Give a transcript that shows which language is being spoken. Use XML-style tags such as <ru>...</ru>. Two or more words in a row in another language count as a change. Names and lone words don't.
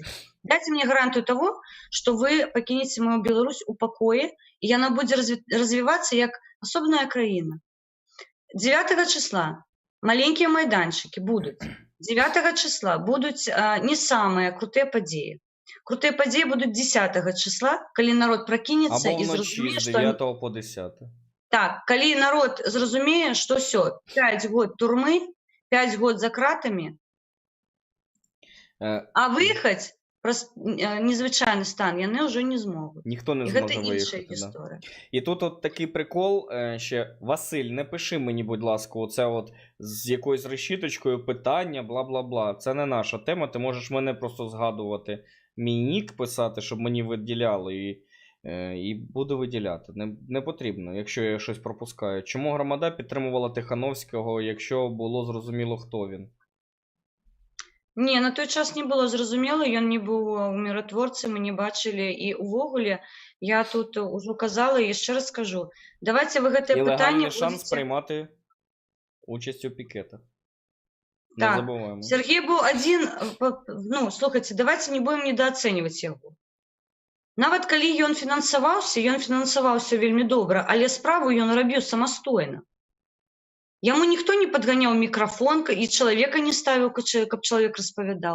<be>Дайце мне гарантыю таго, што вы пакінеце мою Беларусь у пакоі, і яна будзе развівацца як асобная краіна. 9 числа маленькія майданчыкі будуць. 9 числа будуць не самыя крутыя падзеі. Крутыя падзеі будуць 10 числа, калі народ пракінецца і зразумее, што... Або вночі з 9 по 10. Так, калі народ зразумее, што ўсё, 5 год турмы, 5 год за кратамі, а выехаць праз незвычайны стан яны ўжо не змогуць.</be> <uk>Ніхто не зможе виїхати. Да. І тут от такий прикол ще. Василь, не пиши мені, будь ласка, оце от з якоюсь решіточкою питання, бла-бла-бла. Це не наша тема, ти можеш мене просто згадувати, мій нік писати, щоб мені виділяли, і буду виділяти. Не потрібно, якщо я щось пропускаю. Чому громада підтримувала Тихановського, якщо було зрозуміло, хто він?</uk> <be>Не, на той час не было зразумела, ён не быў міратворцам, мы не бачылі, і увогуле я тут ужо казала і яшчэ раз скажу. Давайте вы гэтае пытанне будзеце...</be> <uk>шанс приймати участь у пікетах. Не так. Забуваємо.</uk> <be>Сергей быў адзін, слухайце,</be> <ru>давайте не будем недооценивать</ru> <be>яго. Нават калі ён фінансаваўся вельмі добра, але справу ён рабіў самастойна. Яму ніхто не падганяў мікрафон і чалавека не ставіў, каб чалавек распавядаў.</be>